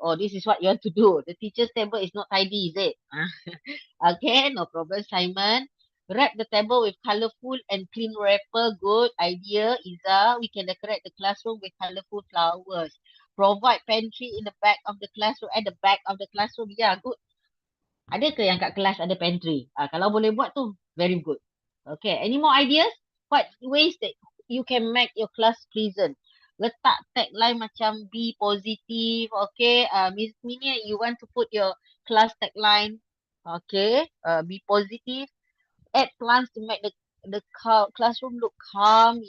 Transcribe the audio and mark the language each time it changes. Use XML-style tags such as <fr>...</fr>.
<en>Oh, this is what you want to do. The teacher's table is not tidy, is it? Okay, no problem, Simon. Wrap the table with colorful and clean wrapper. Good idea, Iza. We can decorate the classroom with colorful flowers. Provide pantry in the back of the classroom. At the back of the classroom. Yeah, good.</en> <ms>Ada ke yang kat kelas ada pantry? Kalau boleh buat tu,</ms> <en>very good. Okay, any more ideas? What ways that you can make your class pleasant?</en> <ms>Letak tagline macam</ms> <en>be positive. Okay, Miss Minia, you want to put your class tagline. Okay, be positive. Add plants to make the classroom look calm.</en>